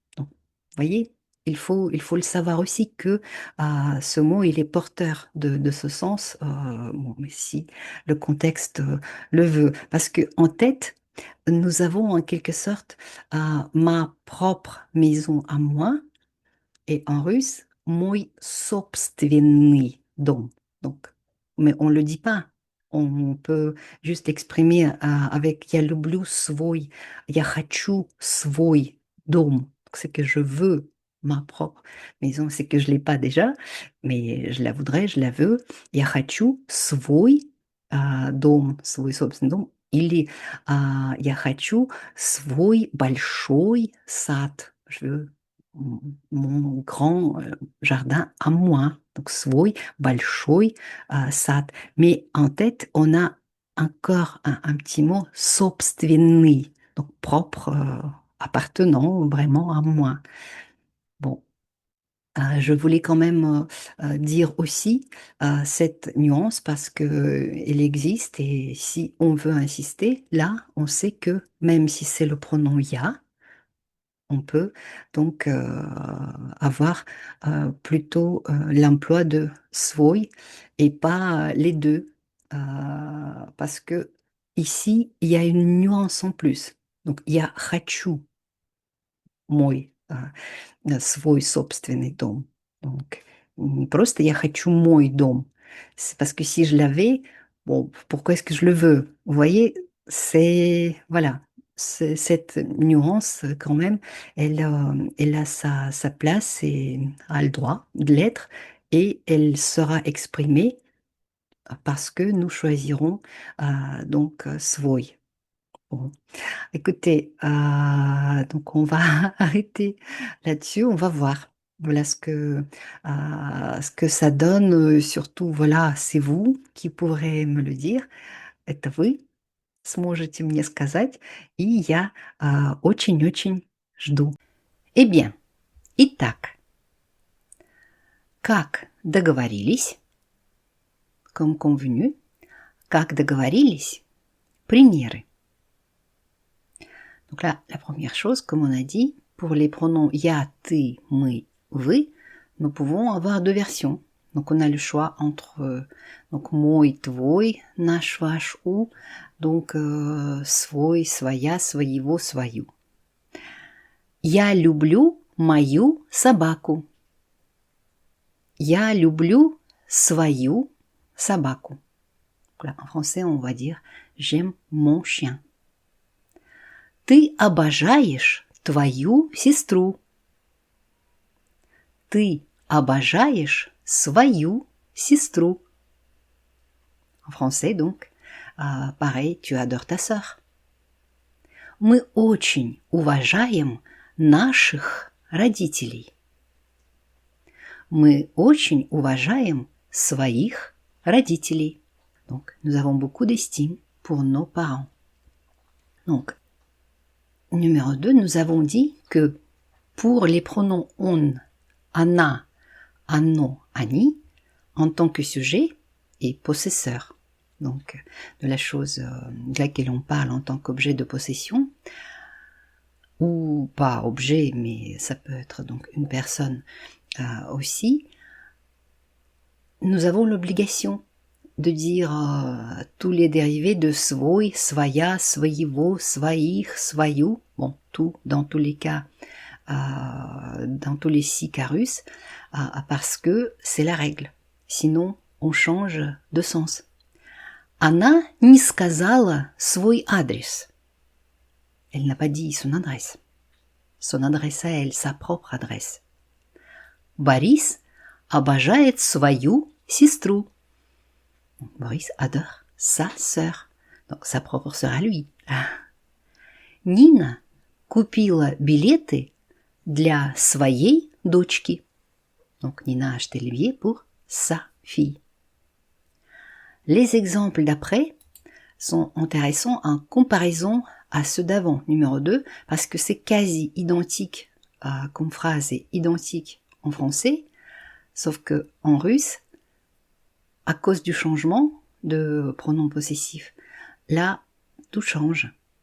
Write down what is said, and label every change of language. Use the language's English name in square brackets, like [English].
[French] Donc, vous voyez, il faut le savoir aussi que ce mot, il est porteur de ce sens, bon, mais si le contexte le veut. Parce que en tête, nous avons en quelque sorte ma propre maison à moi, et en russe, [Russian] мой собственный дом. [French] Donc, mais on ne le dit pas. On peut juste exprimer avec [Russian] я люблю свой, я хочу свой дом. [French] C'est que je veux ma propre maison. C'est que je ne l'ai pas déjà, mais je la voudrais, je la veux. [Russian] Я хочу свой дом, свой собственный дом. Или я хочу свой большой сад. [French] Je veux mon grand jardin à moi, donc [Russian] свой большой сад. [French] Mais en tête, on a encore un petit mot собственный, donc propre, appartenant vraiment à moi. Bon, je voulais quand même dire aussi cette nuance parce que elle existe et si on veut insister, là, on sait que même si c'est le pronom ya, on peut donc avoir plutôt l'emploi de свой et pas les deux, parce que ici, il y a une nuance en plus. [Russian] Donc, я хочу мой свой собственный дом. [French] Donc, [Russian] не просто я хочу мой дом. [French] C'est parce que si je l'avais, bon, pourquoi est-ce que je le veux? Vous voyez, Voilà, cette nuance quand même, elle a sa place et a le droit de l'être et elle sera exprimée parce que nous choisirons donc svoj. Bon, écoutez, donc on va arrêter là-dessus, on va voir. Voilà ce que ça donne. Surtout, voilà, c'est vous qui pourrez me le dire. [Russian] Это вы сможете мне сказать, и я очень-очень жду. [French] Eh bien, [Russian] итак, как договорились, [French] comme convenu, [Russian] как договорились, примеры. [French] Donc là, la première chose, comme on a dit, pour les pronoms я, ты, мы, вы, nous pouvons avoir deux versions. Donc on a le choix entre donc [Russian] мой, твой, наш, ваш, у, donc свой, своя, своего, свою. Я люблю мою собаку. Я люблю свою собаку. [French] Voilà, en français, on va dire j'aime mon chien. [Russian] Ты обожаешь твою сестру. Ты обожаешь свою сестру. [French] En français, donc, pareil, tu adores ta sœur. [Russian] Мы очень уважаем наших родителей. Мы очень уважаем своих родителей. [French] Donc, nous avons beaucoup d'estime pour nos parents. Donc, numéro 2, nous avons dit que pour les pronoms on, она, оно, они, en tant que sujet et possesseur, donc de la chose de laquelle on parle en tant qu'objet de possession, ou pas objet, mais ça peut être donc une personne aussi, nous avons l'obligation de dire tous les dérivés de svoj, svoja, svojivo, svojich, svoju, bon, tout, dans tous les cas, dans tous les 6 cas russes, parce que c'est la règle. Sinon, on change de sens. [Russian] Она не сказала свой адрес. [French] Elle n'a pas dit son adresse. Son adresse à elle, sa propre adresse. [Russian] Борис обожает свою сестру. [French] Boris adore sa sœur, donc sa propre sœur à lui. [Russian] Нина купила билеты для своей дочки. [French] Donc Nina a acheté les billets pour sa fille. Les exemples d'après sont intéressants en comparaison à ceux d'avant, numéro 2, parce que c'est quasi identique comme phrase est identique en français, sauf que en russe, à cause du changement de pronom possessif, là, tout change.